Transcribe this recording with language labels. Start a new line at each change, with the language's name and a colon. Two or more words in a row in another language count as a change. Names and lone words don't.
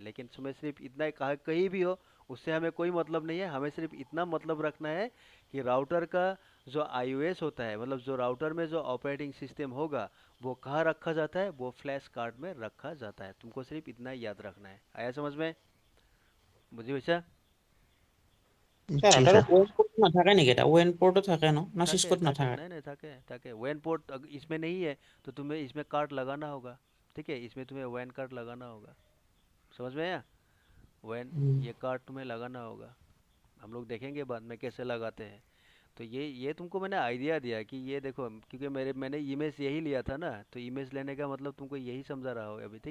Hindi: लेकिन तुम्हें सिर्फ इतना कहा, कहीं भी हो उससे हमें कोई मतलब नहीं है। हमें सिर्फ इतना मतलब रखना है कि राउटर का जो आईओएस होता है, मतलब जो राउटर में जो ऑपरेटिंग सिस्टम होगा वो कहाँ रखा जाता है? वो फ्लैश कार्ड में रखा जाता है। तुमको सिर्फ इतना याद रखना है। आया समझ में?
Assamese: বুজি পাইছা? স্যার
Hindi: जी ওটারও सर।
English: WAN port
Assamese: নাথাকে নেকি এটা ওএন পোর্টও থাকে না থাকে সিসকোত থাকে, নাথাকে
Hindi: नहीं नहीं
Assamese: থাকে থাকে।
English: WAN port
Hindi: इसमें नहीं है तो तुम्हें इसमें कार्ड लगाना होगा। ठीक है, इसमें तुम्हें
English: WAN card
Hindi: लगाना होगा। समझ में आया? वैन, হুম। ये कार्ड तुम्हें लगाना होगा। हम लोग देखेंगे बाद में कैसे लगाते हैं। तो ये तुमको मैंने आइडिया दिया कि ये देखो, क्योंकि मैंने इमेज यही लिया था ना, तो इमेज लेने का मतलब तुमको यही समझा रहा हो अभी।